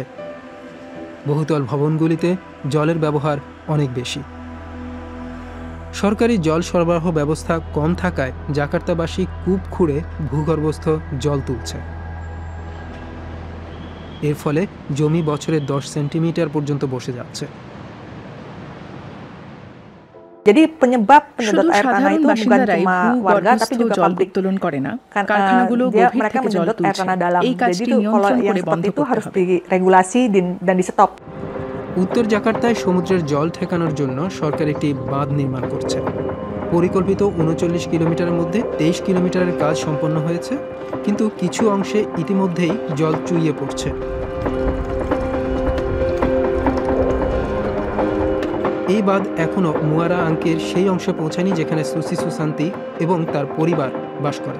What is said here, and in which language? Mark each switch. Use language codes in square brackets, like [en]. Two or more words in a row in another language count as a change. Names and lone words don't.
[bn] বহুতল ভবনগুলিতে জলের ব্যবহার অনেক বেশি। সরকারি জল সরবরাহ ব্যবস্থা কম থাকায় জাকার্তাবাসী কূপ খুঁড়ে ভূগর্ভস্থ জল তুলছে। এর ফলে জমি বছরে 10 সেন্টিমিটার পর্যন্ত বসে যাচ্ছে। [id] Jadi penyebab penyedot air tanah itu bukan cuma warga tapi juga pabrik [bn] উত্তোলন করে না, [id] karena [bn] কারখানাগুলো গভীর [id] mereka [bn] থেকে জল [id] menyedot air [bn] তুলছে। [id] tanah dalam. [bn] এই [id] Jadi [bn] কাজটি [id] itu kalau [bn] নিয়ন্ত্রণ [id] yang [bn] করে বন্ধ [id] seperti itu [bn] করতে [id] harus [bn] হবে। [id] diregulasi dan di stop. [bn] উত্তর জাকার্তায় সমুদ্রের জল ঠেকানোর জন্য সরকার একটি বাঁধ নির্মাণ করছে। পরিকল্পিত 39 কিলোমিটারের মধ্যে 23 কিলোমিটারের কাজ সম্পন্ন হয়েছে, কিন্তু কিছু অংশে ইতিমধ্যেই জল চুইয়ে পড়ছে। এই বাঁধ এখনও মুয়ারা আঙ্কের সেই অংশে পৌঁছায়নি যেখানে সুসি সুসান্তি এবং তার পরিবার বাস করেন।